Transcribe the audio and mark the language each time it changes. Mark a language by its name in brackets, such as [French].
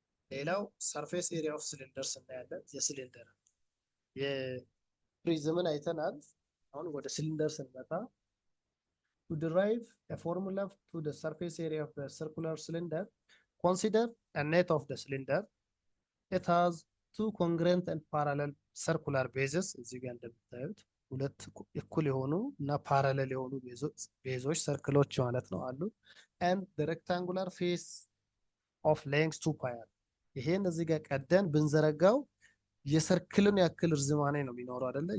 [Amharic] ሌላው ሰርፌስ ኤሪያ ኦፍ ሲሊንደርስ እናያለን። የሲሊንደር የፕሪዝምን አይተናል። አሁን ወደ ሲሊንደር ስንመጣ [English] to derive a formula to the surface area of the circular cylinder, consider a net of the cylinder. It has two congruent and parallel circular bases. [Amharic] እዚህ ጋር እንደምታዩት ሁለት እኩል የሆኑ እና ፓራሌል የሆኑ ቤዞች ሰርክሎች ማለት ነው አሉ። [English] and the rectangular face of length 2 pi r። [Amharic] ይሄን እዚህ ጋር ቀደን ብንዘረጋው የሰርክልን ያክል እርዝማኔ ነው የሚኖረው አይደለ?